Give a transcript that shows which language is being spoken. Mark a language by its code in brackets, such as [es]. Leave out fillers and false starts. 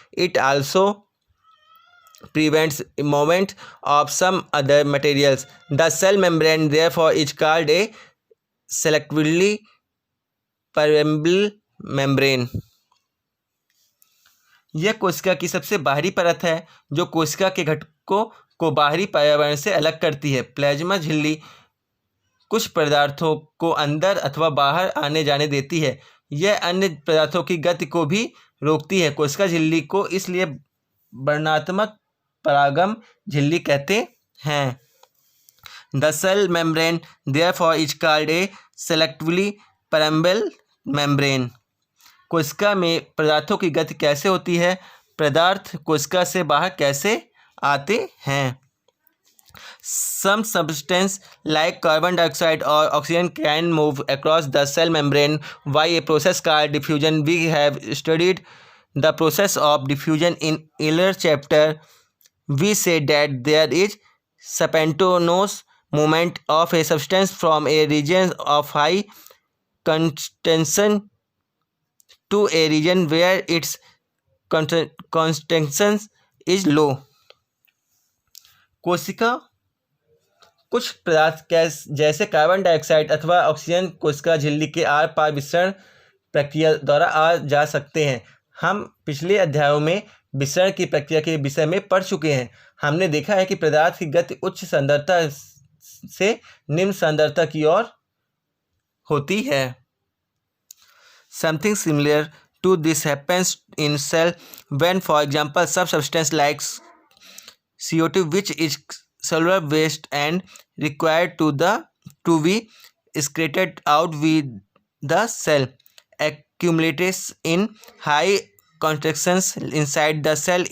[en] It also prevents movement of some other materials. The cell membrane therefore is called a selectively permeable membrane. [hi] यह कोशिका की सबसे बाहरी परत है जो कोशिका के घटकों को बाहरी पर्यावरण से अलग करती है। प्लाज्मा झिल्ली कुछ पदार्थों को अंदर अथवा बाहर आने जाने देती है। यह अन्य पदार्थों की गति को भी रोकती है। कोशिका झिल्ली को इसलिए वर्णात्मक परागम झिल्ली कहते हैं। [en] The cell membrane therefore is called a selectively permeable membrane। [hi] कोशिका में पदार्थों की गति कैसे होती है? पदार्थ कोशिका से बाहर कैसे आते हैं? [en] Some substance like carbon dioxide or oxygen can move across the cell membrane by a process called diffusion. We have studied the process of diffusion in earlier chapter. We said that there is spontaneous movement of a substance from a region of high concentration to a region where its concentration is low। [hi] कोशिका कुछ पदार्थ जैसे carbon dioxide अथवा oxygen कोशिका झिल्ली के are पार विसरण प्रक्रिया द्वारा आ जा सकते हैं। हम पिछले अध्यायों में विसरण की प्रक्रिया के विषय में पढ़ चुके हैं। हमने देखा है कि पदार्थ की गति उच्च सांद्रता से निम्न सांद्रता की ओर होती है। [en] Something similar to this happens in cell when, for example, some substance like CO2, which is cellular waste and required to be excreted out with the cell, accumulates in high concentrations inside the cell.